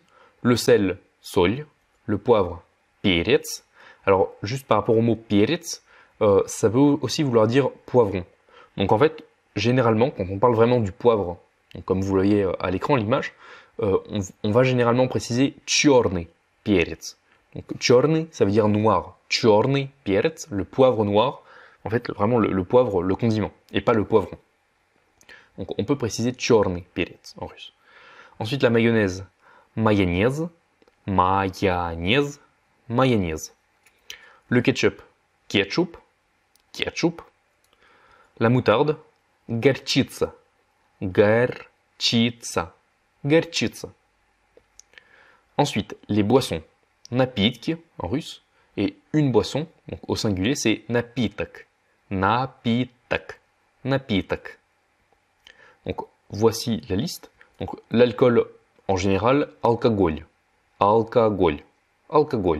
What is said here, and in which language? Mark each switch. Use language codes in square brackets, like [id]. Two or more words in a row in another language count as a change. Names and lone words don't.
[fr] Le sel, соль. Le poivre, перец. Alors, juste par rapport au mot перец, ça veut aussi vouloir dire poivron. Donc en fait, généralement, quand on parle vraiment du poivre, donc comme vous voyez à l'écran, l'image, on va généralement préciser [ru] черный перец. [fr] Donc черный, ça veut dire noir. [ru] Черный перец, [fr] le poivre noir. En fait, vraiment le poivre, le condiment, et pas le poivron. Donc on peut préciser [ru] черный перец [fr] en russe. Ensuite, la mayonnaise, [ru] майонез, майонез, майонез. [fr] Le ketchup, [ru] кетчуп, кетчуп. [fr] La moutarde, [ru] горчица, горчица, горчица. [fr] Ensuite, les boissons, напитки en russe, et une boisson, donc au singulier, c'est [ru] напиток, напиток, напиток. [fr] Donc voici la liste. Donc l'alcool en général, [ru] алкоголь, алкоголь, алкоголь.